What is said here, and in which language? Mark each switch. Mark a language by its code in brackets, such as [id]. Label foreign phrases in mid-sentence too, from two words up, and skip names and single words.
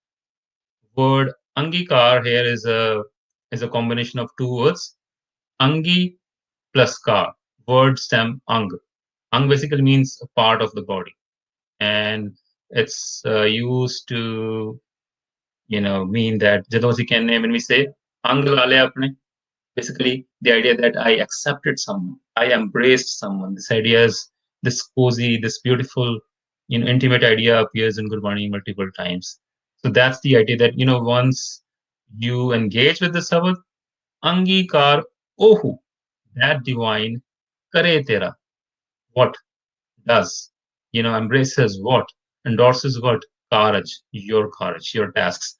[en] Word Angikar here is a combination of two words. Angi plus kar. Word stem ang. Ang basically means a part of the body, and it's used to mean that [pa] ਜਦੋਂ ਅਸੀਂ ਕਹਿੰਦੇ [en] when we say [pa] ਅੰਗ ਲਾ ਲਿਆ ਆਪਣੇ, [en] basically the idea that I accepted someone, I embraced someone. This idea is this cozy, this beautiful, intimate idea appears in Gurbani multiple times. So that's the idea that once you engage with the Sabad, [pa] ਅੰਗੀਕਾਰੁ ਓਹੁ, [en] that divine [pa] ਕਰੇ ਤੇਰਾ, [en] what does, embraces what, endorses what, courage, your tasks.